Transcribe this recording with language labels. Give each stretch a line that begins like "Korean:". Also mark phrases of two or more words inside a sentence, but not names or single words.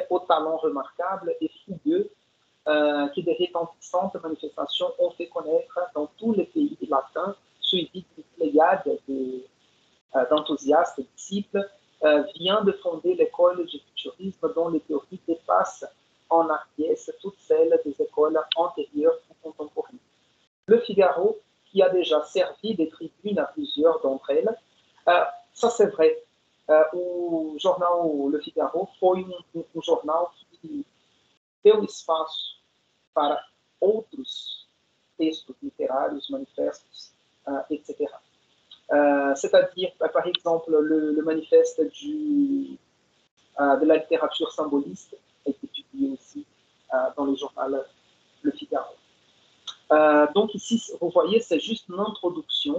French: au talent remarquable et fougueux, qui des retentissantes manifestations ont fait connaître dans tous les pays latins, suivi d'une pléiade d'enthousiastes et disciples, vient de fonder l'école du futurisme dont les théories dépassent en hardiesse toutes celles des écoles antérieures ou contemporaines. Le Figaro, qui a déjà servi de tribune à plusieurs d'entre elles, ça c'est vrai.
Portuguese: O jornal Le Figaro foi jornal que deu espaço para outros textos literários,
French: manifestes, etc. C'est-à-dire, par exemple, le manifeste de la littérature symboliste a été publié aussi dans le journal Le Figaro. Donc ici, vous voyez, c'est juste une introduction.